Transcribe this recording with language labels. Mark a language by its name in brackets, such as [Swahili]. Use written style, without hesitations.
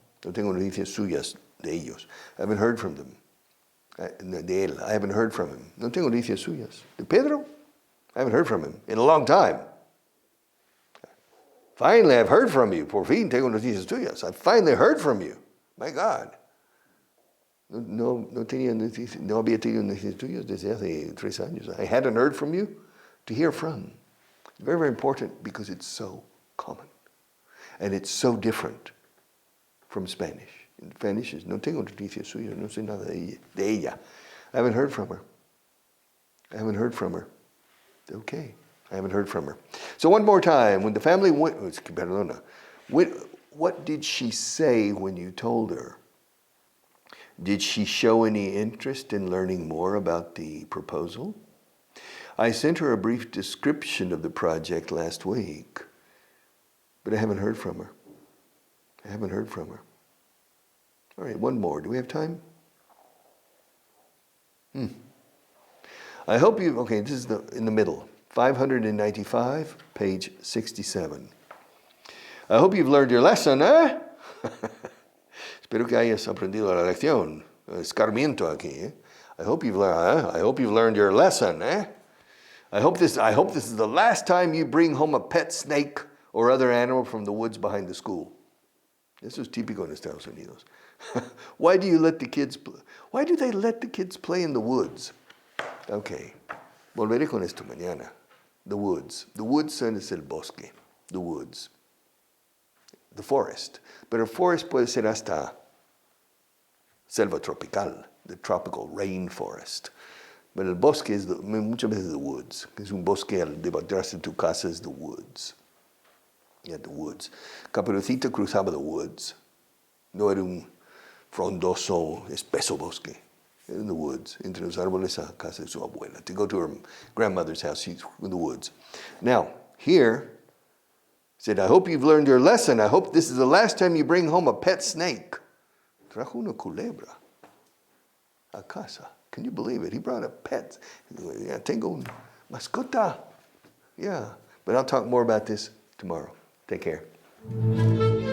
[Spanish] No tengo noticias suyas de ellos. [English] I haven't heard from them. [Spanish] De él. [English] I haven't heard from him. [Spanish] No tengo noticias suyas. De Pedro? [English] I haven't heard from him in a long time. Finally, I've heard from you. [Spanish] Por fin tengo noticias tuyas. [English] I finally heard from you. My God. [Spanish] No había tenido noticias tuyas desde hace 3 años. [English] I hadn't heard from you. To hear from. Very, very important because it's so common. And it's so different from Spanish. In Spanish is, [Spanish] no tengo noticias suyas, no sé nada de ella. [English] I haven't heard from her. Okay, I haven't heard from her. So one more time, when the family went, what did she say when you told her? Did she show any interest in learning more about the proposal? I sent her a brief description of the project last week, but I haven't heard from her. All right, one more. Do we have time? I hope this is in the middle. 595, page 67. I hope you've learned your lesson, eh? [Spanish] Espero que hayas aprendido la lección. Escarmiento aquí, eh? [English] I hope you've learned your lesson, eh? I hope this is the last time you bring home a pet snake or other animal from the woods behind the school. [Spanish] Eso es típico en Estados Unidos. [English] Why do they let the kids play in the woods? [Spanish] Okay, volveré con esto mañana. [English] The woods. The woods [Spanish] es el bosque. [English] The woods. The forest. [Spanish] Pero forest puede ser hasta selva tropical, [English] the tropical rainforest. [Spanish] Pero el bosque es muchas veces [English] the woods. [Spanish] Es un bosque detrás de tu casa es [English] the woods. Yeah, the woods. [Spanish] Caperucita cruzaba [English] the woods. [Spanish] No era un frondoso, espeso bosque. Era [English] in the woods, [Spanish] entre los árboles a casa de su abuela. [English] To go to her grandmother's house, she's in the woods. Now, here, said, I hope you've learned your lesson. I hope this is the last time you bring home a pet snake. [Spanish] Trajo una culebra a casa. [English] Can you believe it? He brought a pet. Yeah, [Spanish] tengo una mascota. [English] Yeah, but I'll talk more about this tomorrow. Take care.